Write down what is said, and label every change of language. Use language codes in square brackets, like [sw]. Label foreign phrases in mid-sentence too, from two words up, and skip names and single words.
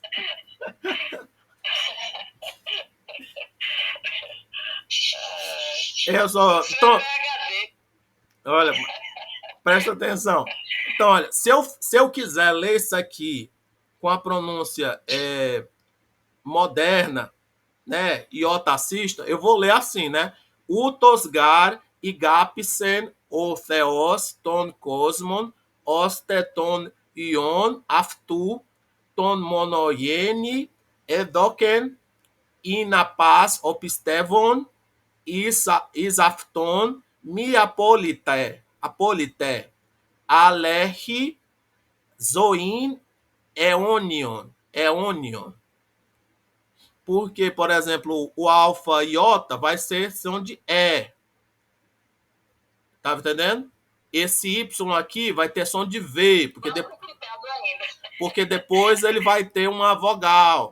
[pt] Então, olha, presta atenção. Então, olha, se eu quiser ler isso aqui com a pronúncia moderna, né, iotacista, eu vou ler assim, né? [el] Οὕτως γὰρ ἠγάπησεν ὁ θεὸς τὸν κόσμον ὥστε τὸν υἱὸν αὐτοῦ τὸν μονογενῆ ἔδωκεν ἵνα πᾶς ὁ πιστεύων εἰς αὐτὸν μὴ ἀπόληται ἀλλ᾽ ἔχῃ ζωὴν αἰώνιον. [pt] Porque, por exemplo, o alfa e iota vai ser som de E. Tá entendendo? Esse Y aqui vai ter som de V, porque depois ele vai ter uma vogal.